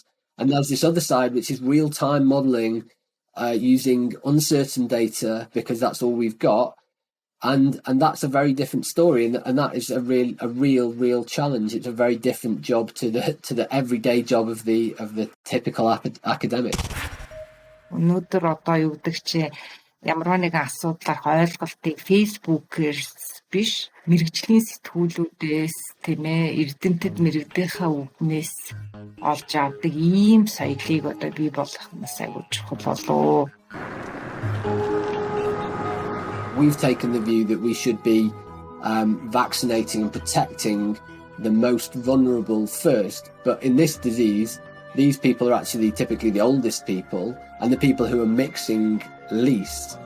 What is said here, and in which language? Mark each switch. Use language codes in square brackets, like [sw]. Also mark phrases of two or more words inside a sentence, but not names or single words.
[en] And there's this other side, which is real-time modelling using uncertain data because that's all we've got. And that's a very different story, and that is a real challenge. It's a very different job to the everyday job of the typical academic. [mn] Өнөөдөр одоо юу гэдэг чи ямар нэгэн асуудлаар ойлголтыг Facebook-ээс биш, мэрэгжлийн сэтгүүлүүдээс тийм ээ эрдэмтэд мэрэгдийнхаа үгнээс олж авдаг ийм соёлыг одоо бий болгох нь айгүй чухал болов. [en] We've taken the view that we should be vaccinating and protecting the most vulnerable first. But in this disease, these people are actually typically the oldest people and the people who are mixing least.